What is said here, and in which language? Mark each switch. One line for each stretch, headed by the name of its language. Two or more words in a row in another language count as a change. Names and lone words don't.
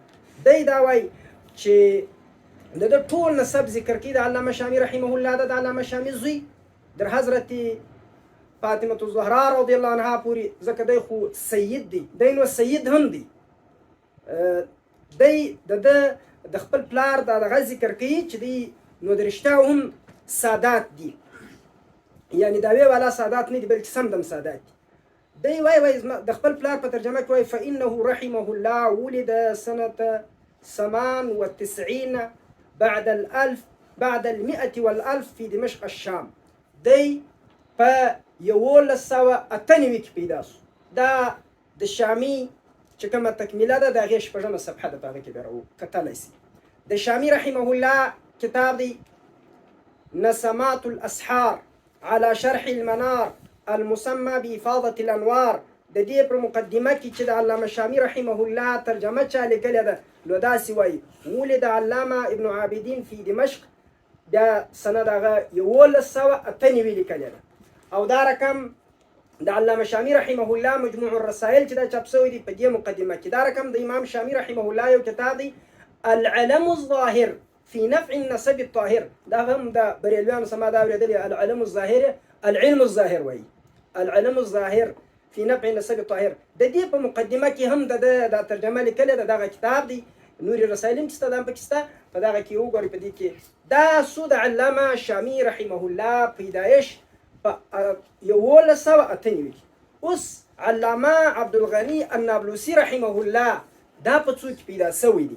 Pashto: دی دا وایي چې د ټول نسب ذکر کوي د علامه شامي
Arabic: رحمه الله
Pashto: د علامه شامي زوی در حضرت فاطمه الزهرا
Arabic: رضی الله عنها
Pashto: پورې، ځکه دی خو سید دی، دی نو سید هم دی. دی د خپل پلار دغه ذکر کوي چې دی نو د رښتیا هم سادات دي، یعنی دعوی والا سادات نه دي بلکې سمدم سادات دي. دی وای د خپل پلار په ترجمه کې وای
Arabic: فإنه رحمه الله ولد سنة 98 بعد المئة والألف في دمشق الشام.
Pashto: دی په 1198 کې پیدا شو. دا د شامي چې کومه تکمیله ده د هغې شپږمه صفحه ده، په هغه کې به راوکتلی سي. د شامي
Arabic: رحمه الله
Pashto: کتاب دی نسمات الأسحار على شرح المنار المسمى بإفاضة الأنوار. د دې پر مقدمه کې چې د علامه شامي
Arabic: رحمه الله
Pashto: ترجمه چا لیکلې ده نو داسې وایي
Arabic: ولد علامه ابن عابدین فی دمشق،
Pashto: دا سند هغه 1198 لیکلې ده. او دا رقم د علامه شامي
Arabic: رحمه الله
Pashto: مجموع الرسائل چې دا چاپ شوی دی په دې مقدمه کې. دا رقم د امام شامي
Arabic: رحمه الله
Pashto: یو کتاب دی العلم الظاهر في نفع النسب الطاهر. دا هم د بریلویانو سما دا اورېدلې العلم الظاهر، العلم الظاهر وایي العلم الظاهر في نفع النسب الطاهر. د دې په مقدمه کې هم د ترجمه لیکلې ده. دغه کتاب دی نور رسائل هم شته، دا هم پکې شته. په دغه کې وګورئ په دې کې دا سو د علامه شامي
Arabic: رحمه الله
Pashto: پیدایش په 1198 کې. اوس علامه عبدالغني النابلسي
Arabic: رحمه الله
Pashto: دا په څو کې پیدا سوی دی؟